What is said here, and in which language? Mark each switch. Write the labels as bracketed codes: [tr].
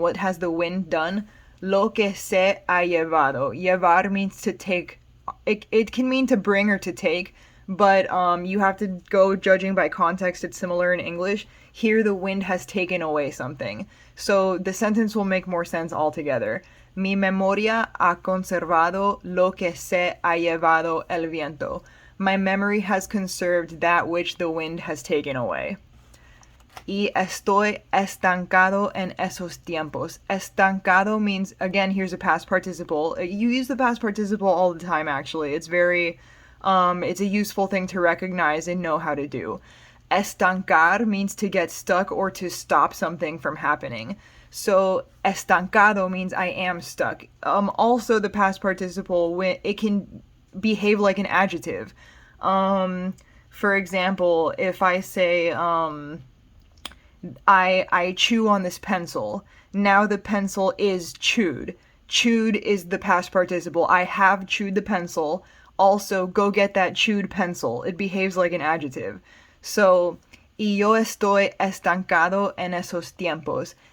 [en] What has the wind done? [es] Lo que se ha llevado. [en] Llevar means to take. It can mean to bring or to take, but you have to go judging by context. It's similar in English. Here the wind has taken away something. So the sentence will make more sense altogether. [es] Mi memoria ha conservado lo que se ha llevado el viento. [en] My memory has conserved that which the wind has taken away. [es] Y estoy estancado en esos tiempos. [en] Estancado means, again, here's a past participle. You use the past participle all the time, actually. It's very, it's a useful thing to recognize and know how to do. Estancar means to get stuck or to stop something from happening. So estancado means I am stuck. Also, the past participle, it can behave like an adjective. For example, if I say, I chew on this pencil. Now the pencil is chewed. Chewed is the past participle. I have chewed the pencil. Also, go get that chewed pencil. It behaves like an adjective. [es] So, y yo estoy estancado en esos tiempos.